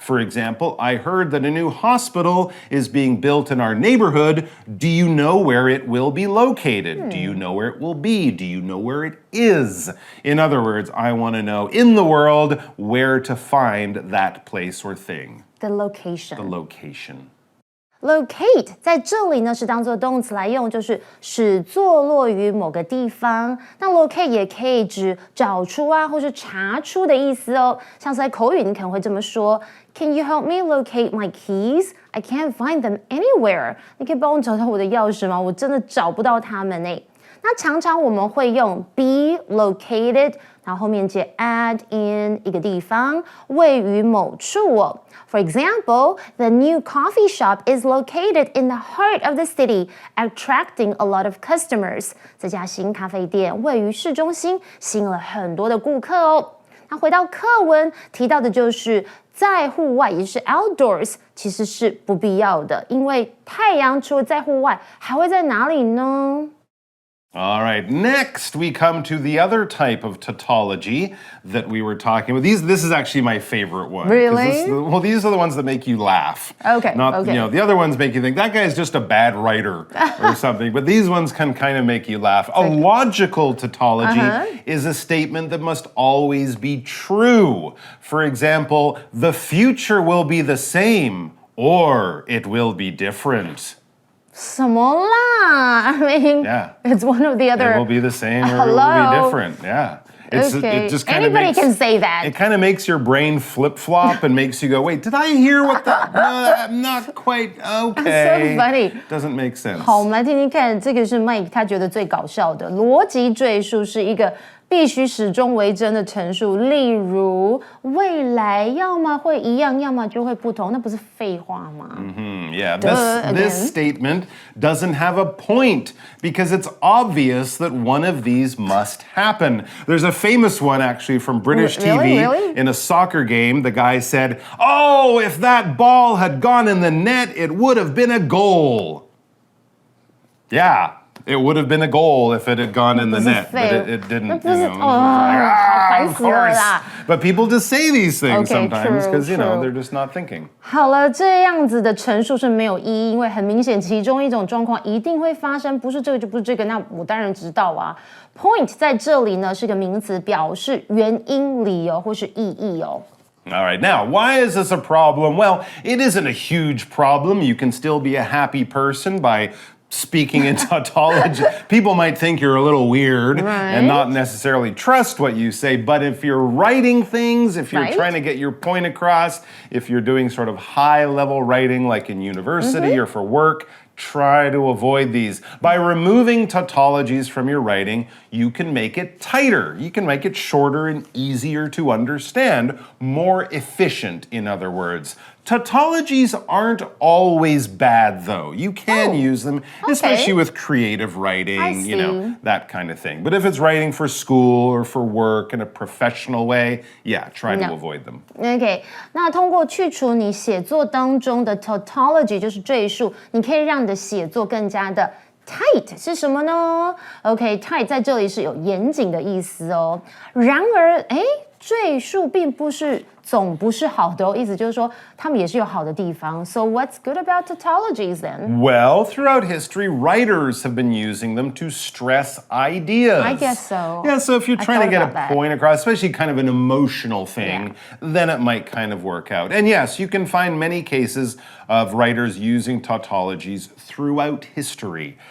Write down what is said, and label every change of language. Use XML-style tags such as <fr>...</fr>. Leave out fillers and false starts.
<en>For example, I heard that a new hospital is being built in our neighborhood. Do you know where it will be located? Do you know where it will be? Do you know where it is? In other words, I want to know in the world where to find that place or thing. The location. The location.</en> <zh>Locate 在这里呢是当做动词来用，就是使坐落于某个地方。那 locate 也可以指找出啊，或是查出的意思哦。像是在口语，你可能会这么说 ：</zh> <en>Can you help me locate my keys? I can't find them anywhere.</en> <zh>你可以帮我找到我的钥匙吗？我真的找不到它们诶。那常常我们会用 be located， 然后后面接 at in 一个地方，位于某处哦。</zh> <en>For example, the new coffee shop is located in the heart of the city, attracting a lot of customers.</en> <zh>这家新咖啡店位于市中心，吸引了很多的顾客哦。那回到课文提到的就是在户外，也就是 outdoors， 其实是不必要的，因为太阳除了在户外，还会在哪里呢</zh> <en>？All right, next we come to the other type of tautology that we were talking about. This is actually my favorite one. Really? These are the ones that make you laugh. Okay. The other ones make you think, that guy's just a bad writer or something. But these ones can kind of make you laugh. A logical tautology is a statement that must always be true. For example, the future will be the same or it will be different.</en> <zh>什么啦</zh> <en>I mean, it's one of the other. It will be the same or it will be different. Yeah. Okay. It just kind of Anybody can say that. It kind of makes your brain flip-flop and makes you go, wait, did I hear what the... I'm not quite... Okay. So funny. Doesn't make sense.</en> <zh>好，我们来听听看，这个是 Mike 他觉得最搞笑的逻辑赘述，是一个必须始终为真的陈述，例如未来要么会一样，要么就会不同，那不是废话吗</zh> <en>Yeah, this statement doesn't have a point because it's obvious that one of these must happen. There's a famous one actually from British TV. Really? In a soccer game, the guy said, "Oh, if that ball had gone in the net, it would have been a goal." Yeah. It would have been a goal if it had gone in the net, but it didn't. Of course. But people just say these things sometimes because, they're just not thinking.</en> <zh>好了，这样子的陈述是没有意义，因为很明显其中一种状况一定会发生，不是这个就不是这个，那我当然知道啊。 Point 在这里呢是个名词，表示原因、理由或是意义哦。</zh> <en>All right, now, why is this a problem? Well, it isn't a huge problem. You can still be a happy person by speaking in tautology. People might think you're a little weird and not necessarily trust what you say, but if you're writing things, if you're trying to get your point across, if you're doing sort of high-level writing like in university or for work, try to avoid these. By removing tautologies from your writing, you can make it tighter. You can make it shorter and easier to understand, more efficient, in other words. Tautologies aren't always bad, though. You can use them, especially with creative writing, that kind of thing. But if it's writing for school or for work in a professional way, yeah, try to avoid them.</en> <zh>OK， 那通过去除你写作当中的 tautology， 就是赘述，你可以让你的写作更加的tight 是什么呢 ？OK， tight 在这里是有严谨的意思哦。然而，赘述并不是总不是好的哦，意思就是说他们也是有好的地方。</zh> <en>So what's good about tautologies then? Well, throughout history, writers have been using them to stress ideas. I guess so. Yeah, so if you're trying to get a point across, especially kind of an emotional thing, then it might kind of work out. And yes, you can find many cases of writers using tautologies throughout history.</en>